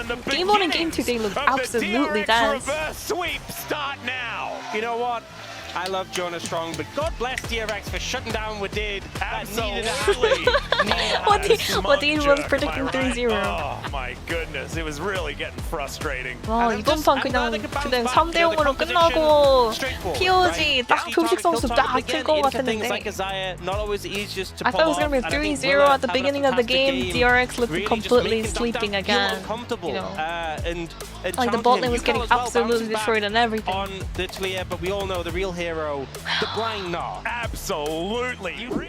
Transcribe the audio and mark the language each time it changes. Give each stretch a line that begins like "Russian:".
English: Game 1 and Game 2 they look absolutely dance. Reverse sweep start now. You know what? I love Jonah Strong, but God bless DRX for shutting down what did. Absolutely. What Dean was predicting 3-0. Oh my goodness, it was really getting frustrating.
Korean: 와 이번 판 그냥 3대 0으로 끝나고 POG 딱 표식 선수 딱킬것 같았는데.
English: I thought it was gonna be 3-0 at the beginning of the game. DRX looked completely sleeping again. You know, like the bot lane was getting absolutely destroyed and everything. On the Talia, but we all know the real hero, the blind Gnar. Absolutely.